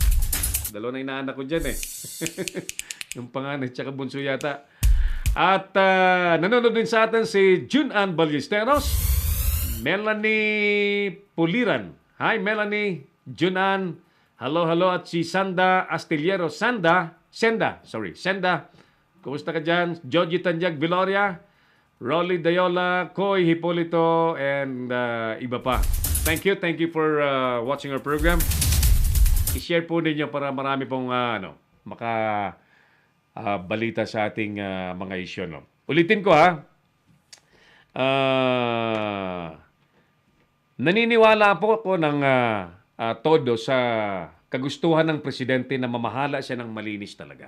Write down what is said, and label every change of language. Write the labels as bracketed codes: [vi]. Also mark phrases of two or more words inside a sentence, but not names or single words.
[tl] Dalawa na inaanak ko dyan eh. Yung panganay tsaka bunso yata. At nanonood din sa atin si Jun-Ann Ballesteros, Melanie Puliran. Hi Melanie, Jun-Ann. Hello. At si Sanda Astillero. Senda. Kumusta ka dyan? Joji Tanjag Viloria, Rolly Dayola, Koy Hipolito, and iba pa. [en] Thank you for watching our program. [tl] I-share po ninyo para marami pong balita sa ating mga isyu. No? Ulitin ko naniniwala po ako ng todo sa kagustuhan ng presidente na mamahala siya ng malinis talaga.